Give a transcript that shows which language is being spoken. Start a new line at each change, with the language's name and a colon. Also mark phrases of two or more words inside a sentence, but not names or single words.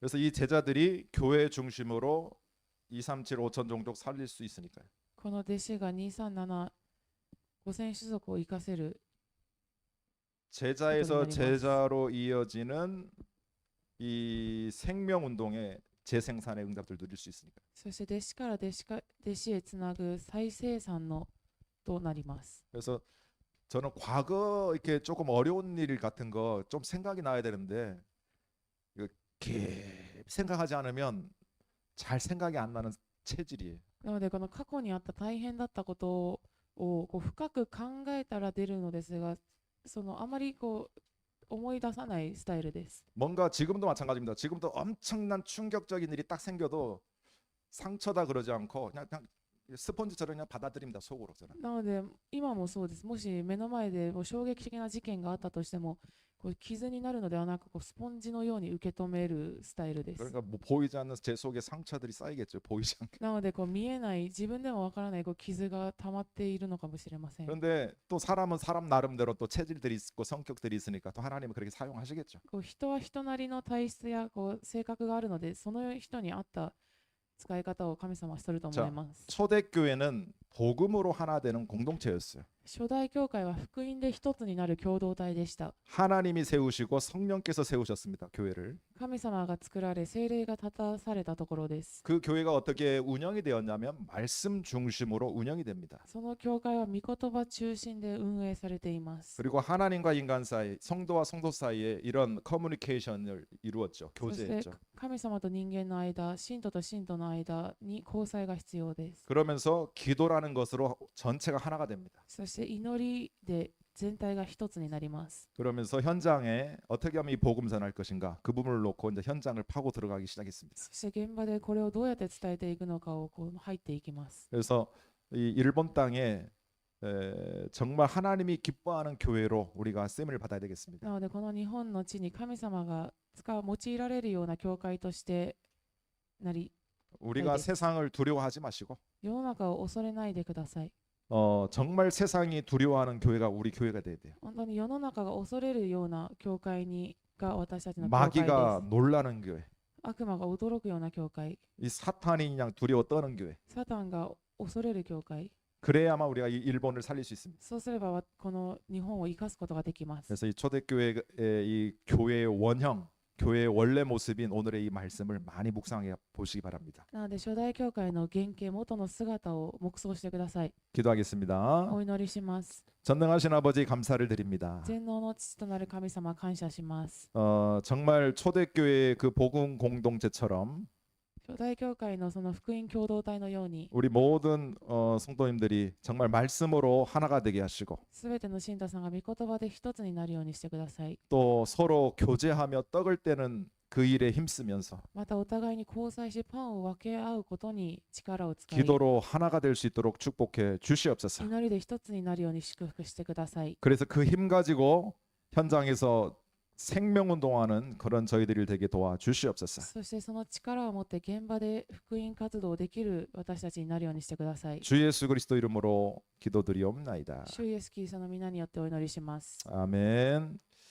Korean: 그래서 이 제자들이 교회 중심으로 237 5천 종족 살릴 수 있으니까요.
Japanese: この弟子が237 5000種族を生かせる
Korean: 제자에서 그것도 제자로 이어지는 이 생명 운동의 재생산의 응답들 누릴 수 있으니까.
Japanese: そして弟子から弟子へつなぐ再生産のとなります。
Korean: 그래서 저는 과거 이렇게 조금 어려운 일 같은 거 좀 생각이 나야 되는데 이거 깊이 생각하지 않으면 잘 생각이 안 나는 체질이에요.
Japanese: なのでこの過去にあった大変だったことをこう深く考えたら出るのですが、そのあまりこう思い出さないスタイルです。
Korean: 뭔가 지금도 마찬가지입니다. 지금도 엄청난 충격적인 일이 딱 생겨도 상처다 그러지 않고 그냥 스펀지처럼 그냥 받아들입니다. 속으로 저는.
Japanese: なので今もそうです。もし目の前でもう衝撃的な事件があったとしても、こう傷になるのではなくこうスポンジのように受け止めるスタイルです。
Korean: 그러니까 뭐 보이지 않는 제 속에 상처들이 쌓이겠죠. 보이지 않게.
Japanese: なのでこう見えない自分でもわからないこう傷が溜まっているのかもしれません。
Korean: 그런데 또 사람은 사람 나름대로 또 체질들이 있고 성격들이 있으니까 또 하나님은 그렇게 사용하시겠죠.
Japanese: こう人は人なりの体質やこう性格があるので、その人に合った使い方を神様はすると思います。
Korean: 초대교회는 복음으로 하나 되는 공동체였어요.
Japanese: 初代教会は福音で一つになる共同体でした。
Korean: 하나님이 세우시고 성령께서 세우셨습니다. 교회를.
Japanese: 神様が作られ、聖霊が立たされたところです。
Korean: 그 교회가 어떻게 운영이 되었냐면 말씀 중심으로 운영이 됩니다.
Japanese: その教会は御言葉中心で運営されています。
Korean: 그리고 하나님과 인간 사이, 성도와 성도 사이에 이런 커뮤니케이션을 이루었죠.
Japanese: そして
Korean: 교제했죠.
Japanese: 神様と人間の間、信徒と信徒の間に交際が必要です。
Korean: 그러면서 기도라는 것으로 전체가 하나가 됩니다.
Japanese: そして祈りで全体が一つになります。
Korean: 그러면서 현장에 어떻게 하면 이 복음 전할 것인가 그 부분을 놓고 이제 현장을 파고 들어가기 시작했습니다.
Japanese: そして現場でこれをどうやって伝えていくのかをこう入っていきます。
Korean: 그래서 이 일본 땅에 정말 하나님이 기뻐하는 교회로 우리가 쓰임을 받아야 되겠습니다.
Japanese: なのでこの日本の地に神様が用いられるような教会としてなり、
Korean: 우리가 네. 세상을 두려워하지 마시고
Japanese: 世の中を恐れないでください。
Korean: 정말 세상이 두려워하는 교회가 우리 교회가 돼야 돼요.
Japanese: 本当に世の中が恐れるような教会が私たちの教会です。
Korean: 마귀가 놀라는 교회,
Japanese: 悪魔が驚くような教会、
Korean: 이 사탄이 그냥 두려워 떠는 교회.
Japanese: サタンが恐れる教会。
Korean: 그래야만 우리가 이 일본을 살릴 수 있습니다.
Japanese: そうすればこの日本を生かすことができます。
Korean: 그래서 이 초대교회의 이 교회의 원형, 교회의 원래 모습인 오늘의 이 말씀을 많이 묵상해 보시기 바랍니다.
Japanese: なので初代教会の原型、元の姿を黙想してください。
Korean: 기도하겠습니다.
Japanese: お祈りします。
Korean: 전능하신 아버지 감사를 드립니다.
Japanese: 全能の父となる神様、感謝します。
Korean: 정말 초대교회의 그 복음 공동체처럼
Japanese: 初代教会のその福音共同体のように、
Korean: 우리 모든 성도님들이 정말 말씀으로 하나가 되게 하시고
Japanese: すべての信徒さんが御言葉で一つになるようにしてください。
Korean: 또 서로 교제하며 떡을 떼는 그 일에 힘쓰면서
Japanese: またお互いに交際しパンを分け合うことに力を使い、
Korean: 기도로 하나가 될 수 있도록 축복해 주시옵소서.
Japanese: 祈りで一つになるように祝福してください。
Korean: 그래서 그 힘 가지고 현장에서 생명운동하는 그런 저희들이 되게 도와주시옵소서.
Japanese: そしてその力を持って現場で福音活動できる私たちになるようにしてください。
Korean: 주 예수 그리스도 이름으로 기도드리옵나이다.
Japanese: 主イエスキリストの皆によってお祈りします。
Korean: 아멘.